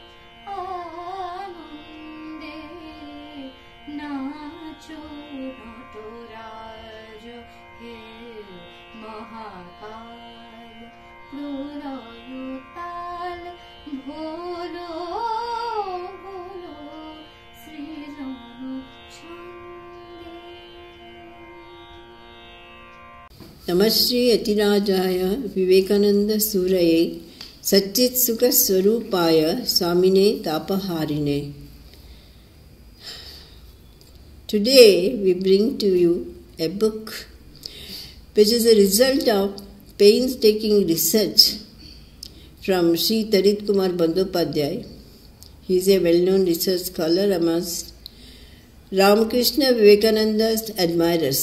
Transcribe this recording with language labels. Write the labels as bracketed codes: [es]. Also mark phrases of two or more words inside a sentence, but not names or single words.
[bn] আনন্দে নাচো নটরাজ হে মহাকাল প্রলয় তাল ভোলো ভোলো সৃজন ছন্দে। [sa] नमस्ते अतिराजाय विवेकानंद सूरये सच्चित सुख स्वरूपाय स्वामिने तापहारिणे. [en] Today we bring to you a book which is a result of painstaking research from Sri Tarit Kumar Bandyopadhyay. He is a well-known research scholar amongst Ramakrishna Vivekananda's admirers.